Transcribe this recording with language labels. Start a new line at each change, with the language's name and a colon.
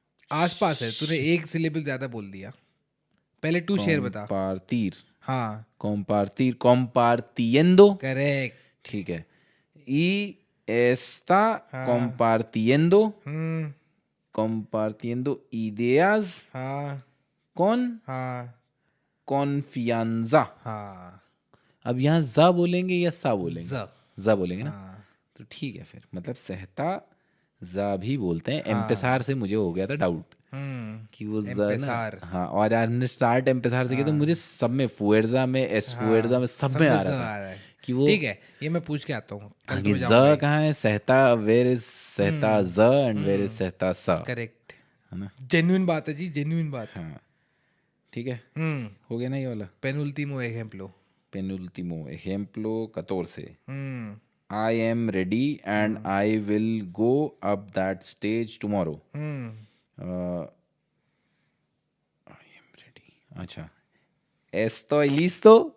Hindi: आसपास है, तूने एक सिलेबल ज्यादा बोल दिया, पहले टू शेयर बता।
Spanish: Compartir.
Hindi: हाँ
Spanish: Compartir, compartiendo.
Hindi: करेक्ट। ठीक है,
Spanish: y está compartiendo, compartiendo ideas
Hindi: हाँ
Spanish: con
Hindi: हाँ
Spanish: confianza.
Hindi: हाँ। अब यहाँ जा बोलेंगे या सा बोलेंगे? ज। जा बोलेंगे ना, हाँ तो ठीक है, फिर मतलब सहता जा भी बोलते हैं। एम्पेसार से मुझे हो गया था डाउट कि वो जा ना, एम्पेसार। हाँ, और यार हमने स्टार्ट एम्पेसार से किया तो मुझे सब में फुएर्जा में एस फुएर्जा में सब में आ रहा था कि वो, ठीक है, ये मैं पूछ के आता हूँ कल आगे तो ज जाऊंगा। कहाँ है,
English: सहता where is सहता ज एंड वेर इज सहता सा,
Hindi: करेक्ट, है ना। जेन्युइन बात है जी, जेन्युइन बात। हाँ ठीक है, हो गया ना ये वाला।
Spanish: पेनुल्टीमो एग्जाम्पलो। Penúltimo ejemplo 14.
English: I am ready and I will go up that stage tomorrow. I am ready.
Spanish: अच्छा, estoy listo.